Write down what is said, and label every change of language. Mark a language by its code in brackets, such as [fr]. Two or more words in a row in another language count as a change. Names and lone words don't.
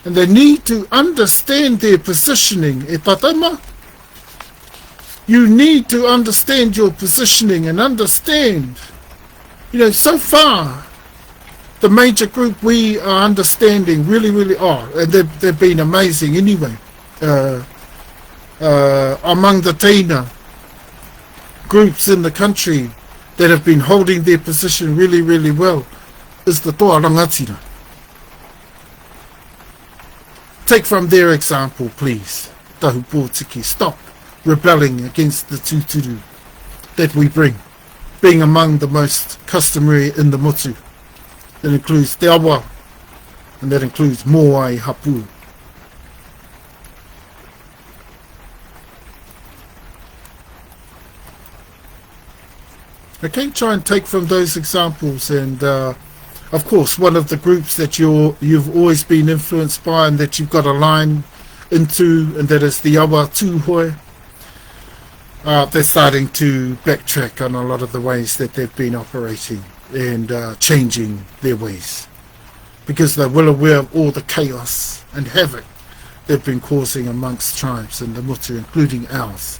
[en] And they need to understand their positioning. [mi] E tatama, [en] you need to understand your positioning and understand, you know, so far, the major group we are understanding really are, and they've been amazing anyway, among the Taina groups in the country that have been holding their position really well, is the Toa Rangatira. Take from their example, please. Tahu Pōtiki, stop rebelling against the tūturu that we bring, being among the most customary in the motu. That includes te awa, and that includes [mi] moai hapu. [en] Okay, try and take from those examples, and of course, one of the groups that you've always been influenced by and that you've got a line into, and that is the awa tūhoi. They're starting to backtrack on a lot of the ways that they've been operating and changing their ways, because they're well aware of all the chaos and havoc they've been causing amongst tribes in the motu, including ours.